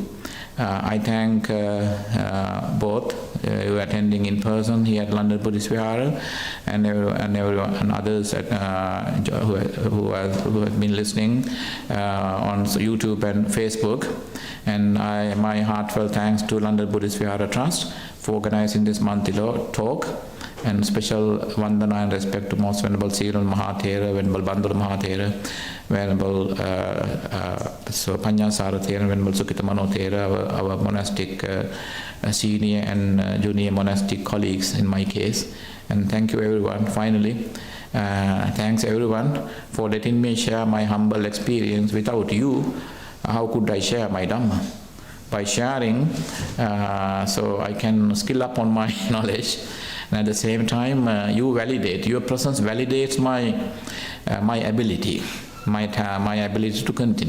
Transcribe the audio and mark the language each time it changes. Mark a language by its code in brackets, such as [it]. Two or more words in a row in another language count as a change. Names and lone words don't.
[en] I thank both you attending in person here at London Buddhist Vihara, and everyone and others who have been listening on YouTube and Facebook. And my heartfelt thanks to London Buddhist Vihara Trust for organizing this monthly talk. And special vandana and respect to Most Venerable Siral Mahathera, Venerable Bandura Mahathera, Venerable Panyasara Thera, Venerable Sukhitamano Thera, our monastic senior and junior monastic colleagues in my case. And thank you everyone. Finally, thanks everyone for letting me share my humble experience. Without you, how could I share my Dhamma? By sharing, so I can skill up on my knowledge, and at the same time you validate, your presence validates my ability, my ability to continue.